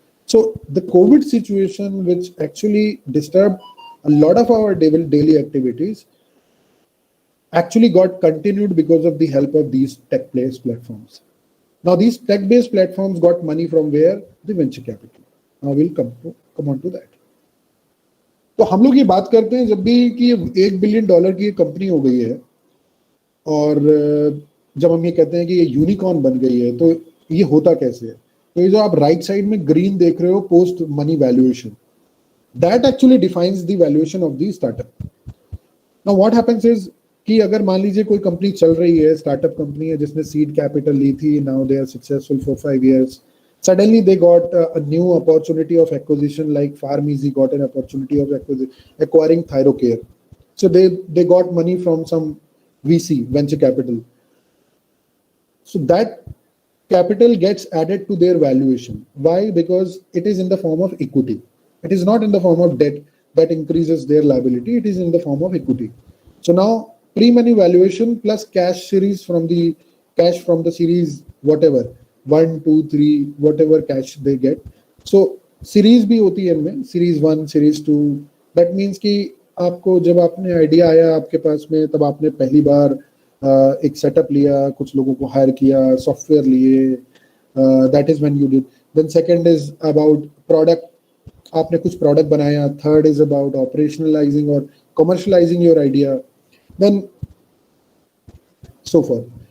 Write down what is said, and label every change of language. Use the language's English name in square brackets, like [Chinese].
[English] So the COVID situation, which actually disturbed a lot of our daily activities, actually got continued because of the help of these tech-based platforms. Now these tech-based platforms got money from where? The venture capital. Now we'll come on to that. [Hindi] तो हम लोग ये बात करते हैं जब भी कि $1 बिलियन की कंपनी हो गई है, और जब हम ये कहते हैं कि ये यूनिकॉर्न बन गई है, तो ये होता कैसे है? तो ये जो आप राइट साइड में ग्रीन देख रहे हो, post money valuation, [English] That actually defines the valuation of the startup. Now what happens is [Hindi] कि अगर मान लीजिए कोई कंपनी चल रही है, स्टार्टअप कंपनी है जिसने सीड कैपिटल ली थी, [English] Now they are successful for 5 years, suddenly they got a new opportunity of acquisition, like PharmEasy got an opportunity of acquiring Thyrocare. So they got money from some VC, venture capital. So that capital gets added to their valuation. Why? Because it is in the form of equity. It is not in the form of debt that increases their liability. It is in the form of equity. So now pre-money valuation plus cash from the series, whatever, 1, 2, 3, whatever cash they get. [Hindi] So series भी होती है इनमें, series 1, series 2. [English] That means [Hindi] कि आपको जब आपने idea आया आपके पास में, तब आपने पहली बार एक सेटअप लिया, कुछ लोगों को हायर किया, सॉफ्टवेयर लिए, [English] That is when you did. Then second is about product, [Hindi] आपने कुछ प्रोडक्ट बनाया. [English] Third is about operationalising और commercialising your idea, then so for.